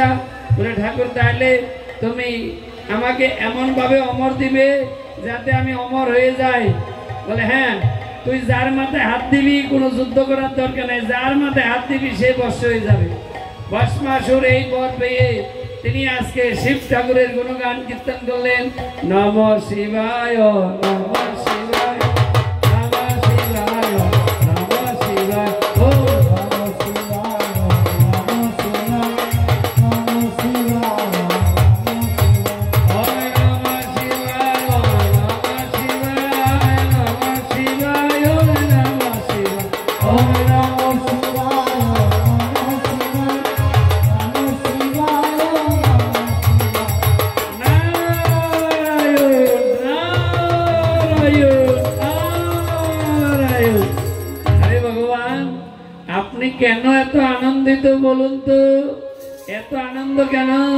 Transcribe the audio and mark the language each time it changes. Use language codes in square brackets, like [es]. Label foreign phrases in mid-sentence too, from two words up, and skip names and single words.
[bn] বলে, ঠাকুর, তাহলে তুমি আমাকে এমন ভাবে অমর দিবে যাতে আমি অমর হয়ে যাই। বলে, হ্যাঁ, তুই যার মাথায় হাত দিবি কোনো যুদ্ধ করার দরকার নেই, যার মাথায় হাত দিবি সে বর্ষ হয়ে যাবে। ভস্মাসুর এই বর পেয়ে তিনি আজকে শিব ঠাকুরের গুণগান কীর্তন করলেন। [sa] নমঃ শিবায়, নমঃ শিবায়, নমঃ শিবায়, নমঃ শিবায়, ও নমঃ শিবায়, নমঃ শিবায়, নমঃ শিবায়, নমঃ শিবায়, নমঃ শিবায়, নমঃ শিবায়, নমঃ শিবায়, ও নমঃ শিবায়। [bn] আপনি কেন এত আনন্দিত বলুন তো, এত আনন্দ কেন?